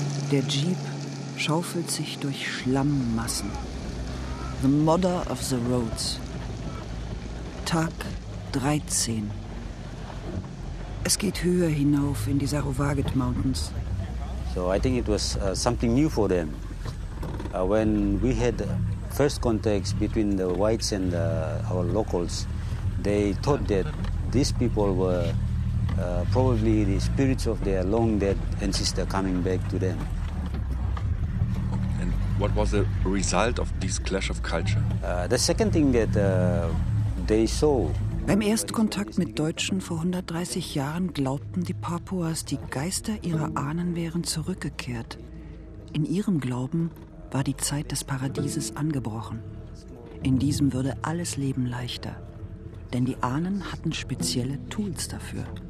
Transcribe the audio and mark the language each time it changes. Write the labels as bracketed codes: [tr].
[de] Der Jeep schaufelt sich durch Schlammmassen. [en] The Mother of the Roads. [de] Tag 13. Es geht höher hinauf in die Saruwaget Mountains. [en] So I think it was something new for them. When we had first contact between the whites and our locals, they thought that these people were probably the spirits of their long dead ancestor coming back to them. And what was the result of this clash of culture? The second thing that they saw. [de] Beim Erstkontakt mit Deutschen vor 130 Jahren glaubten die Papuas, die Geister ihrer Ahnen wären zurückgekehrt. In ihrem Glauben war die Zeit des Paradieses angebrochen. In diesem würde alles Leben leichter. Denn die Ahnen hatten spezielle Tools dafür.